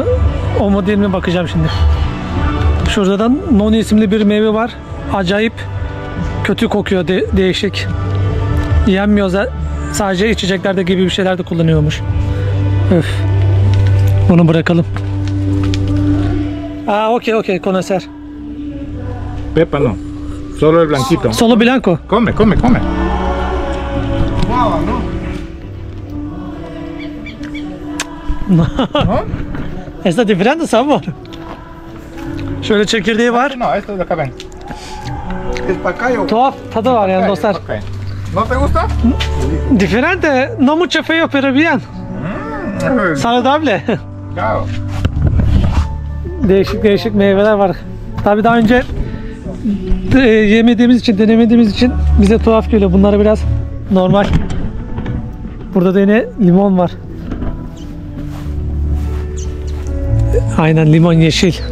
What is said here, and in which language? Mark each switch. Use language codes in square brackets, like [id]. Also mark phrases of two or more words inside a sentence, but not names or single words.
[tr] O mu değil mi bakacağım şimdi. Şurada da noni isimli bir meyve var. Acayip kötü kokuyor, değişik. Yenmiyor, sadece içeceklerde gibi bir şeyler de kullanıyormuş. Öf. Bunu bırakalım. Okey, [es] conocer. Pepa no. Solo el blanquito. Solo blanco. Come. ¿No? Está diferente sabor. [tr] Şöyle çekirdeği var. [es] No, esto de acá ven. Es pacayo. [tr] Tuhaf tadı var yani dostlar. [es] Okay. ¿No te gusta? Diferente, no mucho feo pero bien. Saludable. Claro. [tr] Değişik meyveler var. Tabii daha önce yemediğimiz için, denemediğimiz için bize tuhaf geliyor. Bunlar biraz normal. Burada da yine limon var. Aynen, limon yeşil.